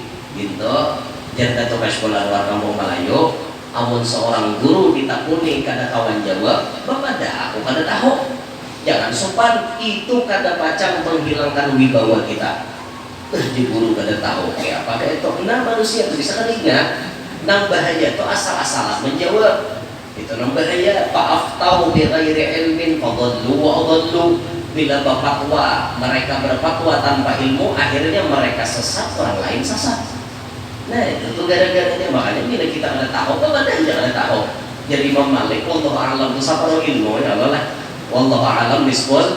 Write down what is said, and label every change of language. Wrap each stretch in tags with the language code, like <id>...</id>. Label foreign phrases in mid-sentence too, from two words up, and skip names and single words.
<bjn>Gitu, jangan kata sekolah luar kampung Melayu, amun seorang guru ditakuni kada kawan jawab, bapak dah aku kada tahu. Jangan sopan, itu kada pacang menghilangkan wibawa kita. Di guru kada tahu, kayak apa kayak itu. Nah manusia itu bisa kan ingat, nang bahaya itu asal-asalan menjawab. Itu nang bahaya.</bjn> <ar>Fa'aftau bi ghairi ilmin fadallu wa adallu.</ar> <id>Bila berfatwa, mereka berfatwa tanpa ilmu, akhirnya mereka sesat, orang lain sesat.</id> <bjn>Nah itu tuh gara-garanya, makanya bila kita ada tahu, kan ada jangan tahu. Jadi Imam Malik,</bjn> <ar>wallahu a'lam bishawab</ar> <bjn>ilmu ya Allah lah.</bjn> <ar>Wallahu a'lam bishawab.</ar>